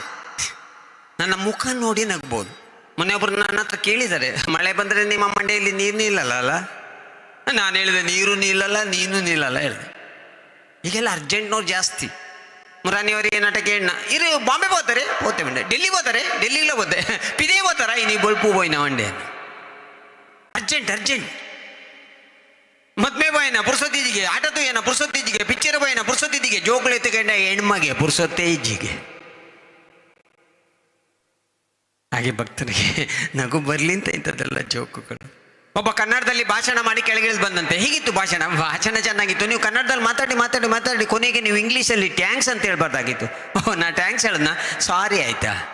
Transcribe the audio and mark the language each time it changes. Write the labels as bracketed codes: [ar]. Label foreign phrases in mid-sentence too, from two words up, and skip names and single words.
[kn] ನನ್ನ ಮುಖ ನೋಡಿ ನಗ್ಬೋದು. ಮೊನ್ನೆ ಒಬ್ರು ನನ್ನ ಹತ್ರ ಕೇಳಿದ್ದಾರೆ, ಮಳೆ ಬಂದರೆ ನಿಮ್ಮ ಮಂಡೆಯಲ್ಲಿ ನೀರು ನಿಲ್ಲಲ್ಲ ಅಲ್ಲ? ನಾನು ಹೇಳಿದೆ ನೀರು ನಿಲ್ಲಲ್ಲ, ನೀನು ನಿಲ್ಲಲ್ಲ ಹೇಳಿದೆ. ಈಗೆಲ್ಲ ಅರ್ಜೆಂಟ್ನವ್ರು ಜಾಸ್ತಿ. ಮುರಾನಿಯವರಿಗೆ ನಾಟಕ ಹೇಳ ಇರು ಬಾಂಬೆ ಹೋಗ್ತಾರೆ ಹೋಗ್ತೇ ಮಂಡೆ, ಡೆಲ್ಲಿ ಹೋಗ್ತಾರೆ ಡೆಲ್ಲಿಗೆ ಹೋಗ್ತೆ, ಪಿದೇ ಹೋಗ್ತಾರ [tcy] ಇನಿ ಬೊಳ್ಪು ಬೋಯ್ನ ಮಂಡೆ. ಅರ್ಜೆಂಟ್ ಮದ್ಮೆ ಬಾಯಿನ ಪುರ್ಸೊತ್ತಿಜಿಗೆ, ಆಟದು ಏನ ಪುರ್ಸೊತ್ತಿಜಿಗೆ, ಪಿಕ್ಚರ್ ಬಾಯಿನ ಪುರ್ಸೊತ್ತಿಜಿಗೆ, ಜೋಗುಳು ಎತ್ತುಕೊಂಡ ಹೆಣ್ಮಗೆ ಪುರ್ಸೊತ್ತೆ ಇಜ್ಜಿಗೆ. [kn] ಹಾಗೆ ಭಕ್ತರಿಗೆ ನಗು ಬರ್ಲಿ ಅಂತ ಇಂಥದ್ದೆಲ್ಲ ಜೋಕುಗಳು. ಒಬ್ಬ ಕನ್ನಡದಲ್ಲಿ ಭಾಷಣ ಮಾಡಿ ಕೆಳಗಿಳಿದು ಬಂದಂತೆ. ಹೀಗಿತ್ತು ಭಾಷಣ ಚೆನ್ನಾಗಿತ್ತು. ನೀವು ಕನ್ನಡದಲ್ಲಿ ಮಾತಾಡಿ ಕೊನೆಗೆ ನೀವು ಇಂಗ್ಲೀಷಲ್ಲಿ ಟ್ಯಾಂಕ್ಸ್ ಅಂತ ಹೇಳ್ಬಾರ್ದಾಗಿತ್ತು. ನಾ ಟ್ಯಾಂಕ್ಸ್ ಹೇಳದ್ನ, ಸಾರಿ ಆಯ್ತಾ.